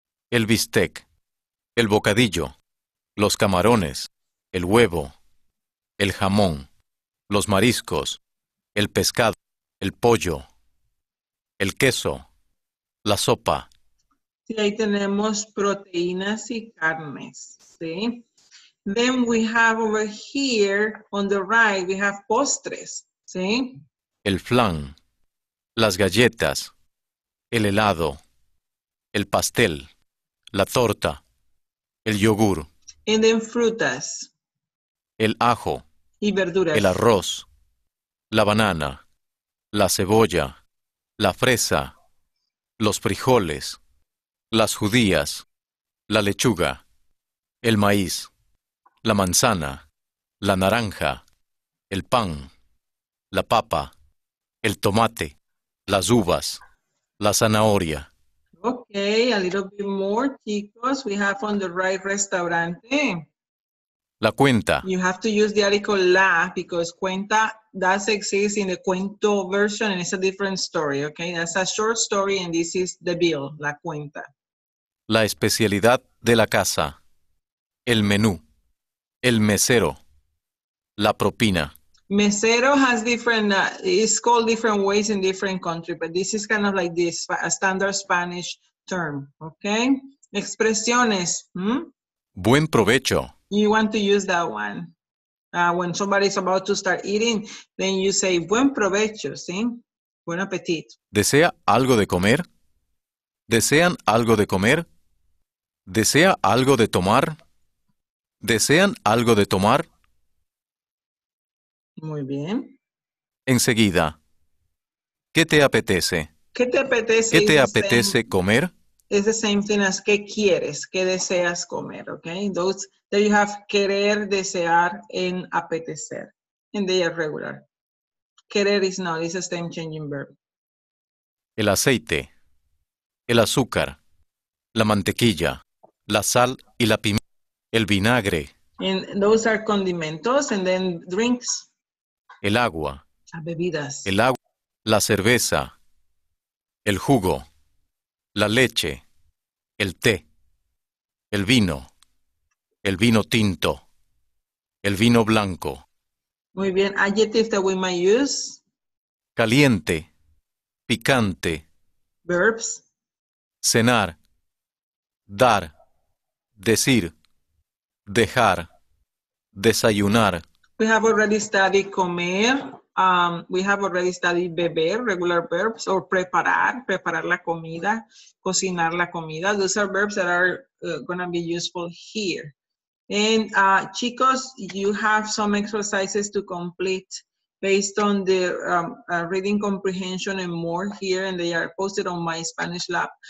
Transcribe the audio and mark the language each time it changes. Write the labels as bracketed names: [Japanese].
[Spanish] El bistec, el bocadillo, los camarones, el huevo, el jamón, los mariscos, el pescado, el pollo, el queso, la sopa. Sí, ahí tenemos proteínas y carnes. Sí. [English] Then we have over here on the right, we have postres. [Spanish] Sí. El flan, las galletas, el helado, el pastel, la torta, el yogur. [English] And then frutas. [Spanish] El ajo, y verduras. el arroz, la banana, la cebolla, la fresa, los frijoles, las judías, la lechuga, el maíz, la manzana, la naranja, el pan, la papa, el tomate, las uvas, la zanahoria. [English] Okay, a little bit more, chicos. We have on the right restaurante. [Spanish] La cuenta. [English] You have to use the article la because cuenta does exist in the cuento version and it's a different story, okay? That's a short story and this is the bill, la cuenta. [Spanish] La especialidad de la casa. El menú. El mesero. La propina. [English] Mesero has different, it's called different ways in different countries, but this is kind of like this, a standard Spanish term, okay? [Spanish] Expresiones, Buen provecho. [English] you want to use that one. When somebody's about to start eating, then you say, [Spanish] buen provecho, ¿sí? Buen apetito. ¿Desea algo de comer? ¿Desean algo de comer? ¿Desea algo de tomar? ¿Desean algo de tomar? Muy bien. Enseguida. ¿Qué te apetece? ¿Qué te apetece? ¿Qué te [English] is the [Spanish] apetece [English] same- [Spanish] comer? [English] It's the same thing as [Spanish] ¿qué quieres? ¿Qué deseas comer? [English] Okay? Those, there you have querer, desear, and apetecer. And they are regular. Querer is not, it's a same changing verb. [Spanish] El aceite, el azúcar, la mantequilla, la sal y la pimienta, el vinagre, [English] And those are condimentos, and then drinks, [Spanish] el agua, bebidas. la cerveza, el jugo, la leche, el té, el vino tinto, el vino blanco, Muy bien. [English] Adjectives that we might use, [Spanish] caliente, picante, [English] verbs, [Spanish] cenar, dar, decir, dejar, desayunar, [English] we have already studied comer. We have already studied beber, regular verbs, or [Spanish] preparar la comida, cocinar la comida. [English] Those are verbs that are going to be useful here. And chicos, you have some exercises to complete based on the reading comprehension and more here, and they are posted on my Spanish lab.